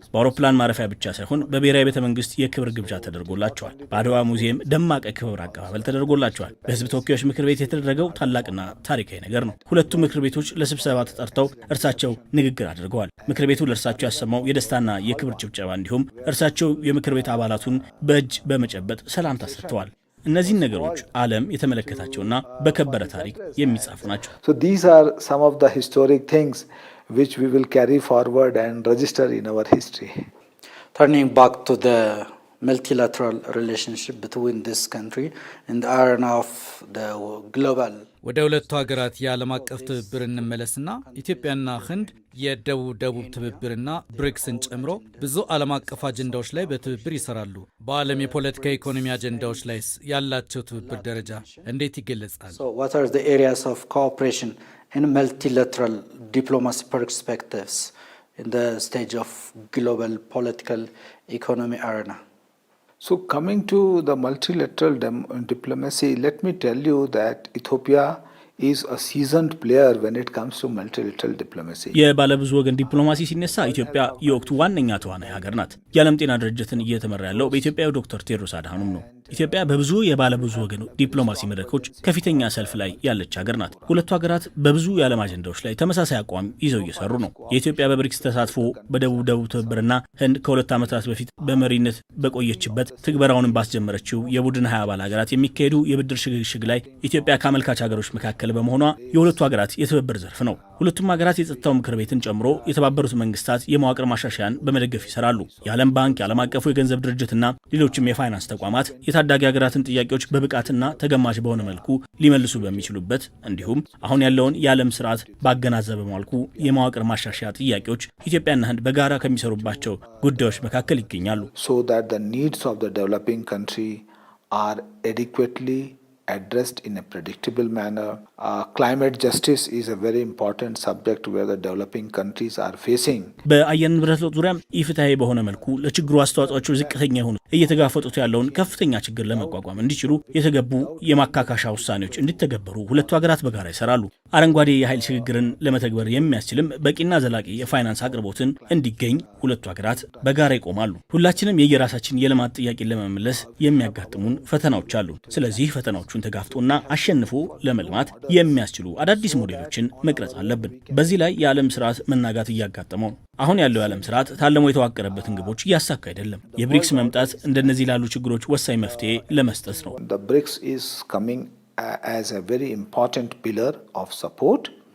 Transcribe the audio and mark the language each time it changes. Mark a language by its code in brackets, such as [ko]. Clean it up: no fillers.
[am] በአውሮፕላን ማረፊያ ብቻ ሳይሆን በብሔራዊ ቤተ መንግስት የክብር ግብዣ ተደርጎላቸዋል። በአድዋ ሙዚየም ደማቅ የክብር አቀባበል ተደርጎላቸዋል። በህዝብ ተወካዮች ምክር ቤት የተደረገው ታላቅና ታሪካዊ ነገር ነው። ሁለቱ ምክር ቤቶች ለስብሰባ ተጠርተው እርሳቸው ንግግር አድርገዋል። ምክር ቤቱ ለእርሳቸው ያሰማው የደስታና የክብር ጭብጨባ እንዲሁም እርሳቸው የምክር ቤት አባላቱን በእጅ በመጨበጥ ሰላምታ ሰጥተዋል። እነዚህ ነገሮች ዓለም የተመለከታቸውና በከበረ ታሪክ የሚጻፉ ናቸው። [en] So these are some of the historic things which we will carry forward and register in our history. Turning back to the multilateral relationship between this country and the arena of the global. [am] ወደ ሁለቱ ሀገራት የዓለም አቀፍ ትብብር እንመለስና ኢትዮጵያና ህንድ የደቡብ ትብብርና ብሪክስን ጨምሮ ብዙ ዓለም አቀፍ አጀንዳዎች ላይ በትብብር ይሰራሉ። በዓለም የፖለቲካ ኢኮኖሚ አጀንዳዎች ላይ ያላቸው ትብብር ደረጃ እንዴት ይገለጻል? [en] So what are the areas of cooperation in multilateral diplomacy perspectives in the stage of global political economy arena? So coming to the multilateral diplomacy, let me tell you that Ethiopia is a seasoned player when it comes to multilateral diplomacy. [am] የባለብዙ ወገን ዲፕሎማሲ ሲነሳ ኢትዮጵያ የወቅቱ ዋነኛ ተዋናይ ሀገር ናት። የዓለም ጤና ድርጅትን እየተመራ ያለው በኢትዮጵያው ዶክተር ቴድሮስ አድሃኖም ነው። ኢትዮጵያ በብዙ የባለብዙ ወገን ዲፕሎማሲ መድረኮች ከፊተኛ ሰልፍ ላይ ያለች ሀገር ናት። ሁለቱ ሀገራት በብዙ የዓለም አጀንዳዎች ላይ ተመሳሳይ አቋም ይዘው እየሰሩ ነው። የኢትዮጵያ በብሪክስ ተሳትፎ በደቡብ ትብብርና ህንድ ከ2 ዓመታት በፊት በመሪነት በቆየችበት ትግበራውንም ባስጀመረችው የቡድን 20 አባል ሀገራት የሚካሄዱ የብድር ሽግሽግ ላይ ኢትዮጵያ ከአመልካች ሀገሮች መካከል በመሆኗ የሁለቱ ሀገራት የትብብር ዘርፍ ነው። ሁለቱም ሀገራት የጸጥታው ምክር ቤትን ጨምሮ የተባበሩት መንግስታት የመዋቅር ማሻሻያን በመደገፍ ይሰራሉ። የዓለም ባንክ፣ የዓለም አቀፉ የገንዘብ ድርጅትና ሌሎችም የፋይናንስ ተቋማት የታዳጊ ሀገራትን ጥያቄዎች በብቃትና ተገማች በሆነ መልኩ ሊመልሱ በሚችሉበት እንዲሁም አሁን ያለውን የዓለም ስርዓት ባገናዘበ መልኩ የመዋቅር ማሻሻያ ጥያቄዎች ኢትዮጵያና ህንድ በጋራ ከሚሰሩባቸው ጉዳዮች መካከል ይገኛሉ። [en] So that the needs of the developing country are adequately addressed in a predictable manner. Climate justice is a very important subject where the developing countries are facing. [am] በአየር ንብረት ለውጥ ዙሪያ ኢፍትሐዊ በሆነ መልኩ ለችግሩ አስተዋጽኦቸው ዝቅተኛ የሆኑ እየተጋፈጡት ያለውን ከፍተኛ ችግር ለመቋቋም እንዲችሉ የተገቡ የማካካሻ ውሳኔዎች እንዲተገበሩ ሁለቱ ሀገራት በጋራ ይሰራሉ። አረንጓዴ የኃይል ሽግግርን ለመተግበር የሚያስችልም በቂና ዘላቂ የፋይናንስ አቅርቦትን እንዲገኝ ሁለቱ ሀገራት በጋራ ይቆማሉ። ሁላችንም የየራሳችን የልማት ጥያቄን ለመመለስ የሚያጋጥሙን ፈተናዎች አሉ። ስለዚህ ፈተናዎቹን ተጋፍጦና አሸንፎ ለመልማት የሚያስችሉ አዳዲስ ሞዴሎችን መቅረጽ አለብን። በዚህ ላይ የዓለም ስርዓት መናጋት እያጋጠመው አሁን ያለው የዓለም ስርዓት ታለሞ የተዋቀረበትን ግቦች እያሳካ አይደለም። የብሪክስ መምጣት እንደነዚህ ላሉ ችግሮች ወሳኝ መፍትሄ ለመስጠት ነው። [en] The BRICS is coming as a very important pillar of support.